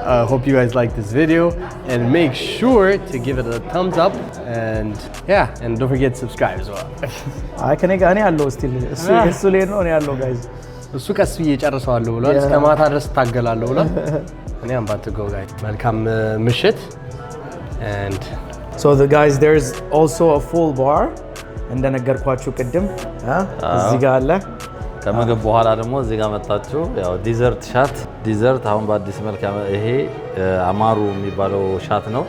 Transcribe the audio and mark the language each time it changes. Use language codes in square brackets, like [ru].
[en] Hope you guys like this video and make sure to give it a thumbs up and yeah, and don't forget to subscribe as well. [am] አይ ከኔ ጋር እኔ ያለው ስቲል እሱ ላይ ነው እኔ ያለው ጋይዝ እሱ ቀስ ብዬ ጨርሰዋለሁ ብሏል። እስከ ማታ ድረስ ታገላለሁ ብሏል። እኔ [en] am about to go guys. [am] መልካም ምሽት and [en] so the guys there's also a full bar [am] እንደነገርኳችሁ ቅድም እዚህ ጋር አለ ከምግብ በኋላ ደግሞ እዚህ ጋር መጣችሁ ያው ዲዘርት ሻት ዲዘርት አሁን በአዲስ መልክ ይሄ አማሩ የሚባለው ሻት ነው።